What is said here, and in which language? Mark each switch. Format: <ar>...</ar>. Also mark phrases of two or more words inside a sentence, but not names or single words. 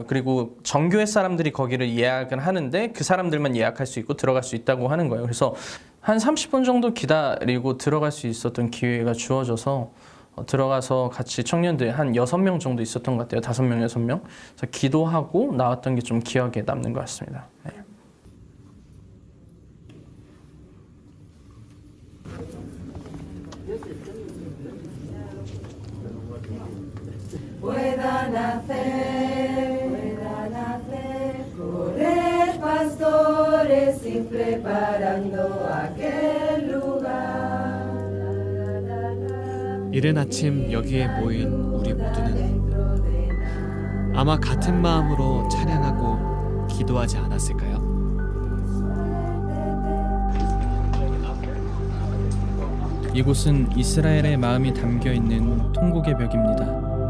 <ko>그리고 정교회 사람들이 거기를 예약을 하는데 그 사람들만 예약할 수 있고 들어갈 수 있다고 하는 거예요. 그래서 한 30분 정도 기다리고 들어갈 수 있었던 기회가 주어져서 들어가서 같이 청년들 한 6명 정도 있었던 것 같아요. 5명, 6명. 그래서 기도하고 나왔던 게 좀 기억에 남는 것 같습니다. 네.</ko> <es>Pueda nacer, correr pastores y preparando aquel lugar.</es> <ko>이른 아침 여기에 모인 우리 모두는 아마 같은 마음으로 찬양하고 기도하지 않았을까요? 이곳은 이스라엘의 마음이 담겨 있는 통곡의 벽입니다.</ko>